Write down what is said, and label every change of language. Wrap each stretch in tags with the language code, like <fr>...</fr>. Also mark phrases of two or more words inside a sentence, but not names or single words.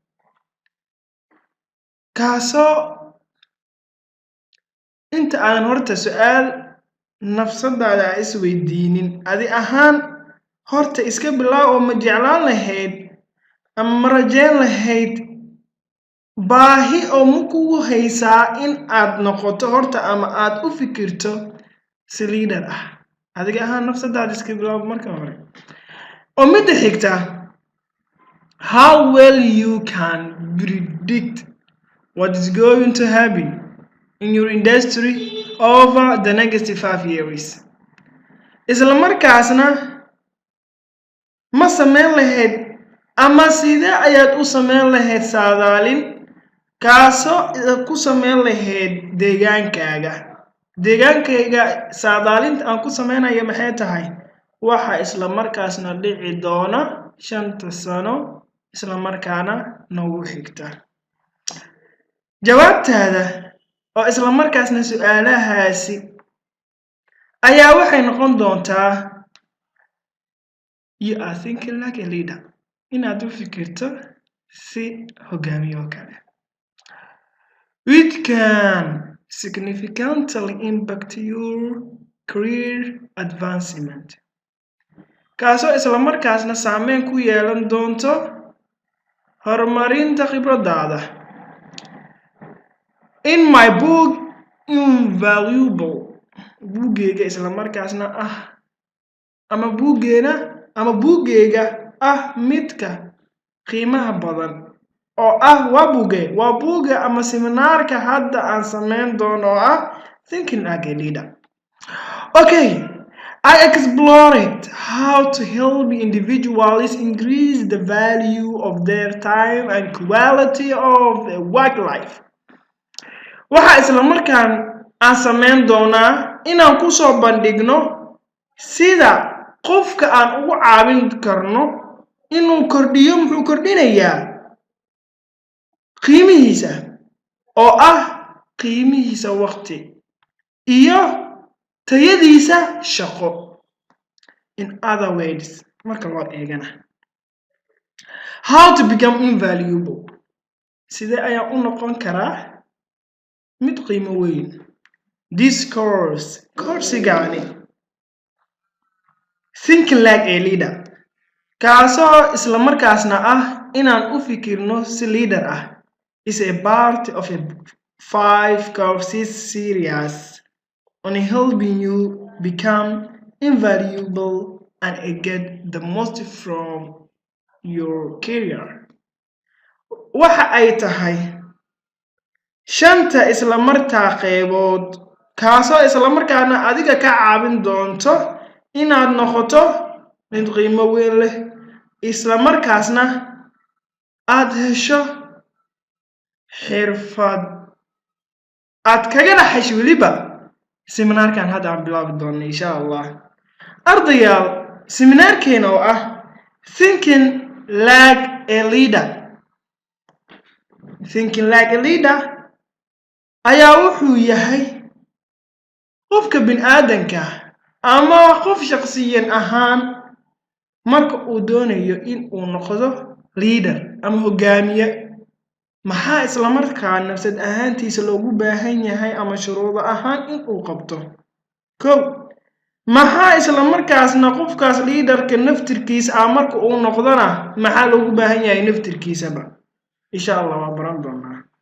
<so>kaasoo inta aan horta su'aal nafsadaada isweydiinin adi ahaan horta iska bilaaw oo ma jeclaan lahayd ama ma rajayn lahayd baahi oo ma kugu haysaa in aad noqoto horta ama aad u fikirto si leader ah. Adiga ahaan nafsadaada iska bilaaw marka hore. Oo midda xigta,</so> <en>how well you can predict what is going to happen in your industry over the next 5 years.</en> <so>Isla markaasna ma sameyn lahayd ama sidee ayaad u sameyn lahayd saadaalin kaasoo ku sameyn lahayd deegaankaaga. Deegaankayga saadaalinta aan ku sameynayo maxay tahay? Waxa isla markaasna dhici doona 5 sano isla markaana nagu xigta. Jawaabtaada oo isla markaasna su'aalahaasi ayaa waxay noqon doontaa</so> <en>you are thinking like a leader.</en> <so>Inaad u fikirto si hogaamiye oo kale.</so> <en>Which can significantly impact your career advancement.</en> <so>Kaasoo isla markaasna saameyn ku yeelan doonto horumarinta khibradaada.</so> <en>In my book Invaluable,</en> <so>buuggeega isla markaasna ah ama buuggeega ah midka qiimaha badan oo ah waa buugga ama seminaarka hadda aan sameyn doono oo ah Thinking Like a Leader. Okay.</so> <en>I explored how to help individuals increase the value of their time and quality of their work life.</en> <so>Waxa isla markaan aan sameyn doonaa inaan ku soo bandhigno sida qofka aan ugu caawin karno inuu kordhiyo muxuu kordhinayaa qiimihiisa oo ah qiimihiisa waqti iyo tayadiisa shaqo.</so> <en>In other words,</en> <so>marka loo eegana how to become invaluable. Sidee ayaan u noqon karaa mid qiimo weyn?</so> <en>This course-gaani Thinking Like a Leader</en> <so>kaasoo isla markaasna ah inaan u fikirno si leader ah</so> <en>is a part of a 5 courses series on helping you become invaluable and get the most from your career.</en> <so>Waxa ay tahay shanta isla markaa qeybood kaasoo isla markaana adiga ka caawin doonto inaad noqoto mid qiimo weyn leh isla markaasna aad hesho xirfad aad kaga dhaxasho weliba seminaarkan hadda aan bilaabi doono</so> <ar>insha allah</ar> <so>ardayaal seminaarkeena oo ah thinking like a leader ayaa wuxuu yahay qofka bini'aadanka ama qof shakhsiyan ahaan marka uu doonayo in uu noqdo leader ama hogaamiye maxaa isla markaa nafsad ahaantiisa loogu baahan yahay ama shuruudo ahaan in uu qabto kow maxaa isla markaasna qofkaas leaderka naftirkiisa marka uu noqdona maxaa loogu baahan yahay naftirkiisaba</so> <ar>insha allah</ar> <so>waa baran doonaa</so>